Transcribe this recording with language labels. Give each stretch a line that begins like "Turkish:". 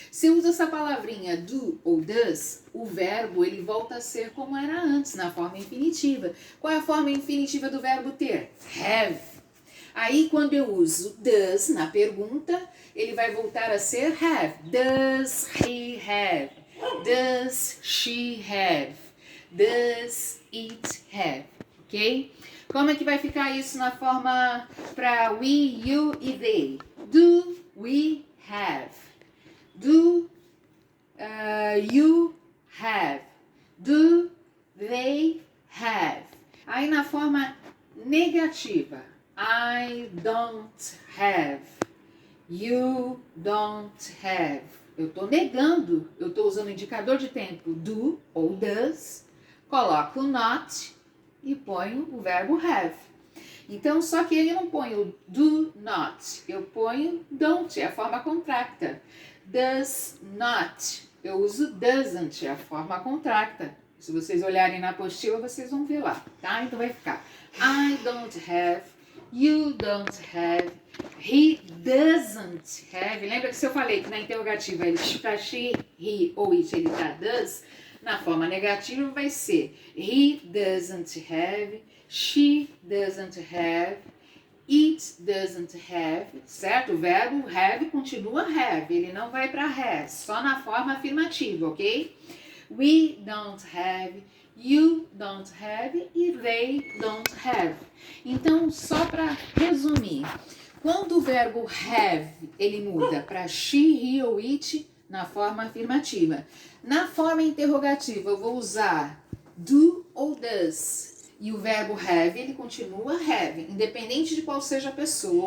Portuguese: Se eu uso essa palavrinha do ou does, o verbo ele volta a ser como era antes, na forma infinitiva. Qual é a forma infinitiva do verbo ter? Have. Aí, quando eu uso does na pergunta, ele vai voltar a ser have.
English: Does he have? Does she have? Does it have? ok?
Portuguese: Como é que vai ficar isso na forma para we, you e they?
English: Do we have? Do you have? Do they have?
Portuguese: Aí na forma negativa,
English: I don't have. You don't have.
Portuguese: Eu estou negando, eu estou usando o indicador de tempo do ou does, coloco not e ponho o verbo have. Então, só que ele não põe o do not, eu ponho don't, é a forma contracta. Does not, eu uso doesn't, é a forma contracta. Se vocês olharem na apostila, vocês vão ver lá, tá? Então vai ficar
English: I don't have, you don't have, he doesn't have.
Portuguese: Lembra que se eu falei que na interrogativa ele está she, he ou it, ele está does, na forma negativa vai ser
English: he doesn't have, she doesn't have,
Portuguese: it doesn't have, certo? O verbo have continua have, ele não vai para has, só na forma afirmativa, ok?
English: We don't have, you don't have e they don't have.
Portuguese: Então, só para resumir, quando o verbo have, ele muda para she, he ou it na forma afirmativa. Na forma interrogativa, eu vou usar do ou does. E o verbo have, ele continua have, independente de qual seja a pessoa.